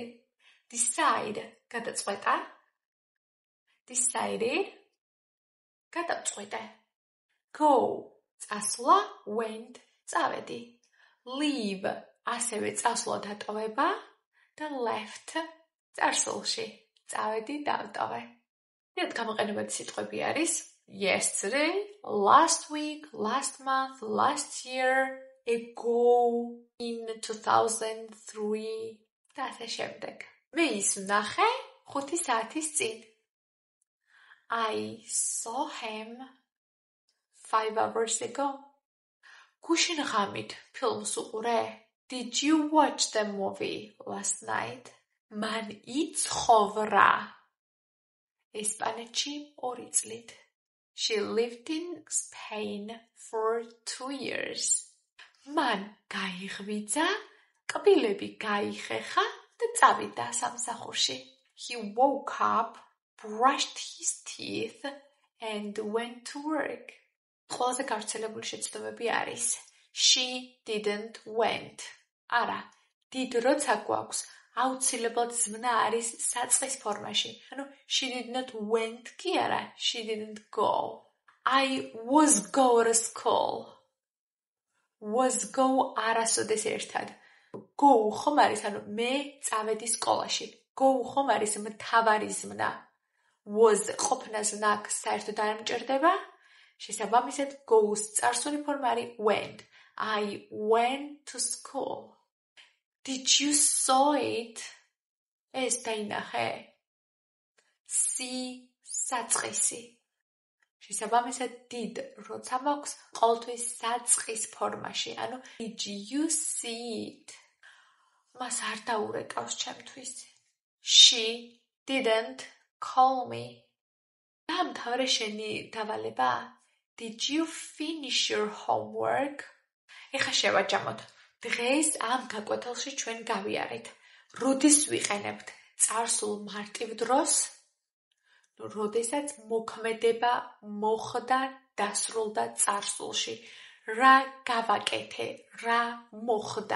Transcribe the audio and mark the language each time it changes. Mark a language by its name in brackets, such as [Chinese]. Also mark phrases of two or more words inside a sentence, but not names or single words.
[Georgian] Decide, გადაწყვეტა. Decided, გადაწყვეტე. Go, წასვლა, went, წავედი. Leave, ასევე წასვლა დატოვება და left, წარსულში, წავედი, დავტოვე. ერთ გამოყენებადი სიტყვები არის [English] yesterday, last week, last month, last year, ago, in 2003 [Georgian] და ასე შემდეგ. მე ის ვნახე 5 საათის წინ. [English] I saw him 5 hours ago. [Georgian] გუშინ ღამით ფილმს უყურე? [English] Did you watch the movie last night? [Georgian] მან იცხოვრა ესპანეთში 2 წლით. [English] She lived in Spain for 2 years. [Georgian] მან გაიღვიძა, კბილები გაიხეხა და წავიდა სამსახურში. [English] He woke up, brushed his teeth and went to work. [Georgian] ყველაზე გავრცელებული შეცდომები არის [English] she didn't went. [Georgian] არა, did როცა გვაქვს, აუცილებლად ზმნა არის საწყის ფორმაში. ანუ [English] she did not went [Georgian] კი არა, [English] she didn't go. I was go to school. Was go [Georgian] არასოდეს ერთად. Go ხომ არის, ანუ მე წავედი სკოლაში. Go ხომ არის მთავარი ზმნა. Was ყოფნა ზნაქ საერთოდ არ მჭირდება. შესაბამისად goes წარსული ფორმა არის went. [English] I went to school. Did you saw it? [Georgian] ეს დაინახე. See საწყისი. შესაბამისად did როცა მაქვს ყოველთვის საწყის ფორმაში. ანუ [English] did you see it? [Georgian] მას არ დაურეკავს ჩემთვის. [English] She didn't call me. [Georgian] დაამთავრე შენი დავალება? [English] Did you finish your homework? [Georgian] ეხა შევაჯამოთ. დღეს ამ გაკვეთილში ჩვენ გავიარეთ. როდის ვიყენებთ წარსულ მარტივ დროს? როდესაც მოქმედება მოხდა, დასრულდა წარსულში. რა გავაკეთე, რა მოხდა.